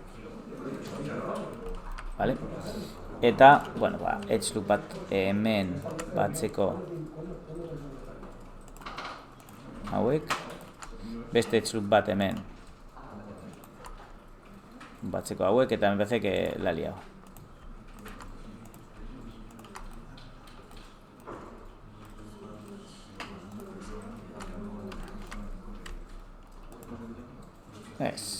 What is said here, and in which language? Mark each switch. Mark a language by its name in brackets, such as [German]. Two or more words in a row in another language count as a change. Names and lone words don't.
[Basque] Vale. Eta, bueno, [English] edge loop [Basque] bat hemen batzeko hauek. Beste [English] edge loop [Basque] bat hemen batzeko hauek, eta [Spanish] me parece que la he liado. [Basque] Ez.